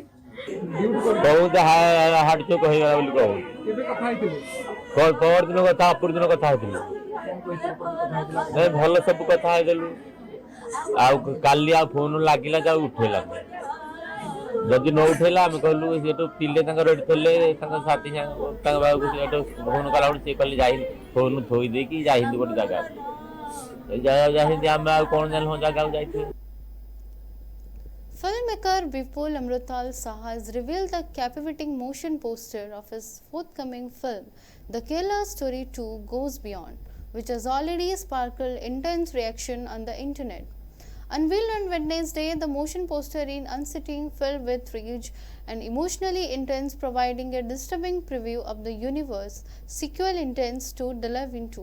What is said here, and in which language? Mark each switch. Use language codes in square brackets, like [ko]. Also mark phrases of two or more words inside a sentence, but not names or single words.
[or] ବହୁତ [en] heart choke [or] ହେଇଗଲା ବୋଲି କହୁ ପରଦିନ କଥା ଅପରଦିନ କଥା ହଉଥିଲୁ ଭଲ ସବୁ କଥା ହେଇଗଲୁ ଆଉ କାଲି ଆଉ ଫୋନ ଲାଗିଲା ଯେ ଆଉ ଉଠେଇଲାନି ଯଦି ନ ଉଠେଇଲା ଆମେ କହିଲୁ ସେଠୁ ପିଲେ ତାଙ୍କର ଏଠି ଥିଲେ ତାଙ୍କ ସାଥୀ ତାଙ୍କ ବାବୁକୁ ସେଠୁ ଫୋନ କଲା ବେଳୁ ସେ କହିଲେ ଯାଇ ଫୋନ ଥୋଇ ଦେଇକି ଯାଇଛନ୍ତି ଗୋଟେ ଜାଗାକୁ ଯାଇଛନ୍ତି ଆମେ ଆଉ କ'ଣ ଜାଣିଲୁ ଜାଗାକୁ ଯାଇଥିବେ। [en] Filmmaker Vipul Amrutal Saha has revealed the captivating motion poster of his forthcoming film, The Kerala Story 2 Goes Beyond, which has already sparked intense reaction on the internet. Unveiled on Wednesday, the motion poster is unsettling, filled with rage and emotionally intense, providing a disturbing preview of the universe sequel intends to delve into.